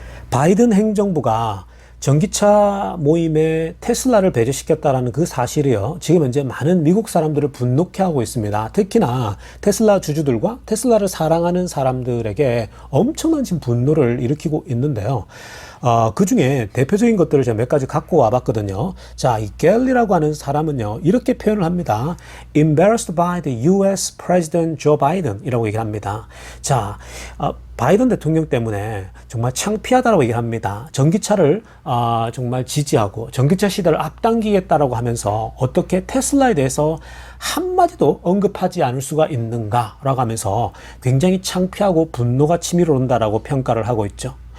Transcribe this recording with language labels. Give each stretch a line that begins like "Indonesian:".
Korean: 바이든 행정부가 전기차 모임에 테슬라를 배제시켰다라는 그 사실이요, 지금 현재 많은 미국 사람들을 분노케 하고 있습니다. 특히나 테슬라 주주들과 테슬라를 사랑하는 사람들에게 엄청난 지금 분노를 일으키고 있는데요. 그 중에 대표적인 것들을 제가 몇 가지 갖고 와봤거든요. 자, 이 갤리라고 하는 사람은요, 이렇게 표현을 합니다.
English: Embarrassed by the US President Joe Biden
Korean: 이라고 얘기를 합니다. 자, 바이든 대통령 때문에 정말 창피하다라고 얘기를 합니다. 전기차를 정말 지지하고 전기차 시대를 앞당기겠다라고 하면서 어떻게 테슬라에 대해서 한마디도 언급하지 않을 수가 있는가라고 하면서 굉장히 창피하고 분노가 치밀어 온다라고 평가를 하고 있죠.